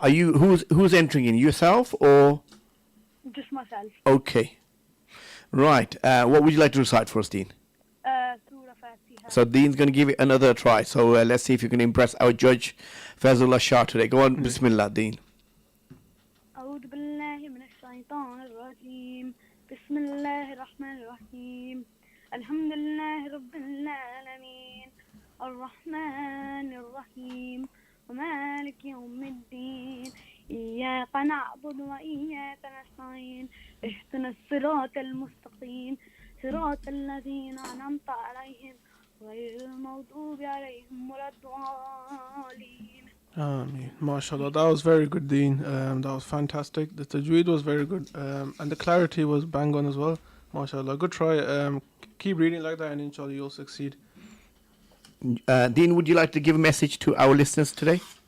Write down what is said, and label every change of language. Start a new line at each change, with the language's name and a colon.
English: Are you who's entering in? Yourself or? Just myself. Okay. Right. What would you like to recite for us, Dean? Surah Fatiha. So Dean's going to give it another try. So let's see if you can impress our judge, Fazullah Shah, today. Go on, Bismillah, Dean.
Arabic: أعوذ بالله من الشيطان الرجيم بسم الله الرحمن الرحيم الحمد لله رب العالمين الرحمن الرحيم ومالك يوم الدين إياك نعبد وإياك نستعين اهدنا الصراط المستقيم صراط الذين أنعمت عليهم غير المغضوب عليهم ولا الضالين.
English: MashaAllah, that was very good, Dean. That was fantastic. The tajweed was very good, and the clarity was bang on as well. MashaAllah, good try. Keep reading like that, and inshallah you'll succeed. Dean, would you like to give a message to our listeners today?